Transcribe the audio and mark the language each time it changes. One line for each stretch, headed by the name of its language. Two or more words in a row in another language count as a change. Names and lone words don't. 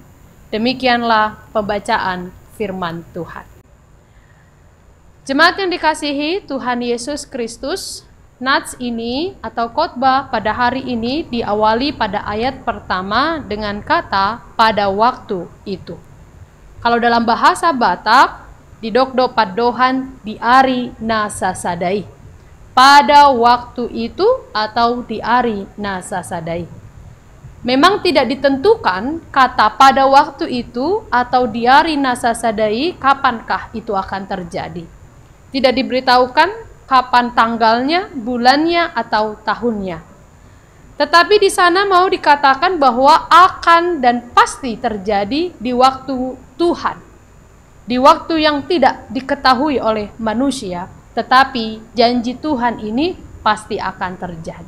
Indonesian: Demikianlah pembacaan firman Tuhan. Jemaat yang dikasihi Tuhan Yesus Kristus, nats ini atau khotbah pada hari ini diawali pada ayat pertama dengan kata pada waktu itu. Kalau dalam bahasa Batak,
Batak Toba: didokdo padohan di ari nasasadai.
Indonesian: Pada waktu itu atau
Batak Toba: di ari nasasadai.
Indonesian: Memang tidak ditentukan kata pada waktu itu atau
Batak Toba: di ari nasasadai
Indonesian: kapankah itu akan terjadi. Tidak diberitahukan kapan tanggalnya, bulannya, atau tahunnya. Tetapi di sana mau dikatakan bahwa akan dan pasti terjadi di waktu Tuhan. Di waktu yang tidak diketahui oleh manusia, tetapi janji Tuhan ini pasti akan terjadi.